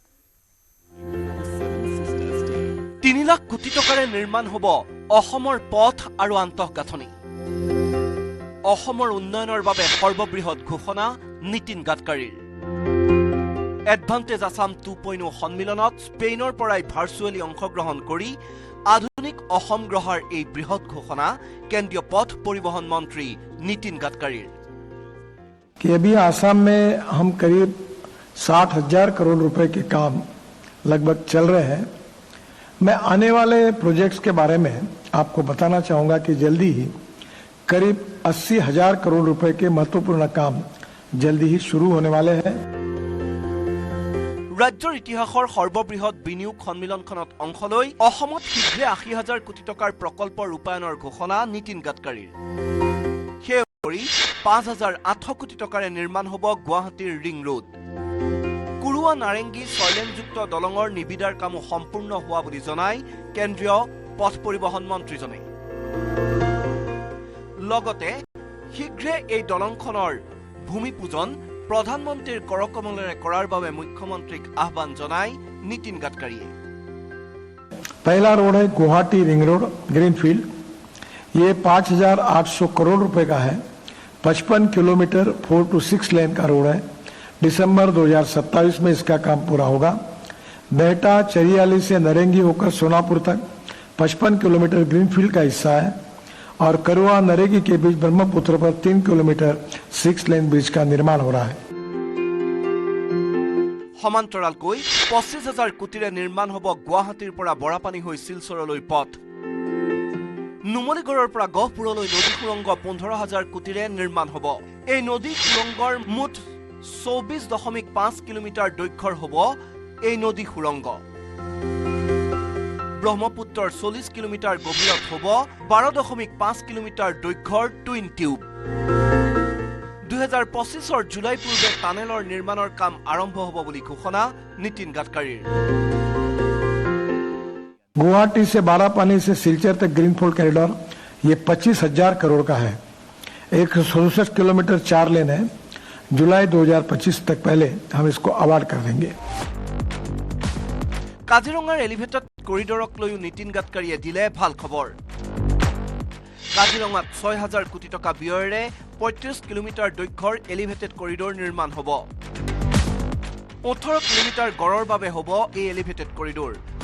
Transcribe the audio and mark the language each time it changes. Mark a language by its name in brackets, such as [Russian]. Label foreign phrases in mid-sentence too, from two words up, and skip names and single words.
[Assamese] 3 লাখ কোটি টকাৰে নিৰ্মাণ হ'ব অসমৰ পথ আৰু আন্তঃগাঁথনি অসমৰ উন্নয়নৰ বাবে সৰ্ববৃহৎ ঘোষণা নীতিন গাডকাৰীৰ এডভান্টেজ আছাম 2.0 সন্মিলনত স্পেইনৰ পৰাই ভাৰ্চুৱেলি অংশগ্ৰহণ কৰি আধুনিক অসম গ্ৰহৰ এই বৃহৎ ঘোষণা কেন্দ্ৰীয় পথ পৰিবহণ মন্ত্ৰী নীতিন গাডকাৰীৰ [Hindi] कि अभी आसाम में हम करीब 60,000 करोड़ रुपए के काम लगभग चल रहे हैं मैं आने वाले प्रोजेक्ट्स के बारे में आपको बताना चाहूंगा कि जल्दी ही करीब 80,000 करोड़ रुपए के महत्वपूर्ण काम जल्दी ही शुरू होने वाले हैं [Assamese] ৰাজ্যৰ ইতিহাসৰ সৰ্ববৃহৎ বিনিয়োগ সন্মিলনখনত অংশ লৈ অসমত শীঘ্ৰে 80,000 কোটি টকাৰ প্ৰকল্প ৰূপায়ণৰ ঘোষণা নীতিন গাডকাৰীৰ সেই অনুসৰি 5,800 কোটি টকাৰে নিৰ্মাণ হ'ব গুৱাহাটীৰ [English] ring road [Assamese] কুৰুৱা নাৰেংগী ছয়লেনযুক্ত দলঙৰ নিবিদাৰ কামো সম্পূৰ্ণ হোৱা বুলি জনাই কেন্দ্ৰীয় পথ পৰিবহণ মন্ত্ৰীজনে লগতে শীঘ্ৰে এই দলংখনৰ ভূমিপূজন প্ৰধানমন্ত্ৰীৰ কৰকমলেৰে কৰাৰ বাবে মুখ্যমন্ত্ৰীক আহ্বান জনাই নীতিন গাডকাৰীয়ে [Hindi] पहला रोड है गुवाहाटी [English] ring road greenfield [Hindi] ये 5,800 करोड़ रुपए का है 55 किलोमीटर 4 to 6 लेन का रोड है दिसंबर 2027 में इसका काम पूरा होगा बेहटा चरियाली से नरेंगी होकर सोनापुर तक 55 किलोमीटर ग्रीनफील्ड का हिस्सा है और करुआ नरेगी के बीच ब्रह्मपुत्र पर 3 किलोमीटर 6 [English] lane bridge [Hindi] का निर्माण हो रहा है [Assamese] সমান্তৰালকৈ 25,000 কোটিৰে নিৰ্মাণ হ'ব গুৱাহাটীৰ পৰা বৰাপানী হৈ শিলচৰলৈ পথ নুমলীগড়ৰ পৰা গহপুৰলৈ নদী সুৰংগ 15,000 কোটিৰে নিৰ্মাণ হ'ব এই নদী সুৰংগৰ মুঠ 24.5 কিলোমিটাৰ দৈৰ্ঘ্যৰ হ'ব এই নদী সুৰংগ। ব্ৰহ্মপুত্ৰৰ 40 কিলোমিটাৰ গভীৰত হ'ব 12.5 কিলোমিটাৰ দৈৰ্ঘ্যৰ [English] twin tube. [Assamese] 2025 জুলাই পূৰ্বে টানেলৰ নিৰ্মাণৰ কাম আৰম্ভ হ'ব বুলি ঘোষণা নীতিন গাডকাৰীৰ। [Hindi] गुवाहाटी से बारापानी से सिलचर तक [English] greenfield corridor [Hindi] ये 25,000 करोड़ का है। 167 किलोमीटर 4 लेन है। जुलाई 2025 तक पहले हम इसको अवार्ड कर देंगे। [Assamese] কাজিৰঙাৰ [English] elevated corridor [Assamese] লৈও নীতিন গাডকাৰীয়ে দিলে ভাল খবৰ। কাজিৰঙাত 6,000 কোটি টকা ব্যয়েৰে 35 কিলোমিটাৰ দৈৰ্ঘ্যৰ [English] elevated corridor [Assamese] নিৰ্মাণ হ'ব। 18 কিলোমিটাৰ গড়ৰ বাবে হ'ব এই [English] elevated corridor.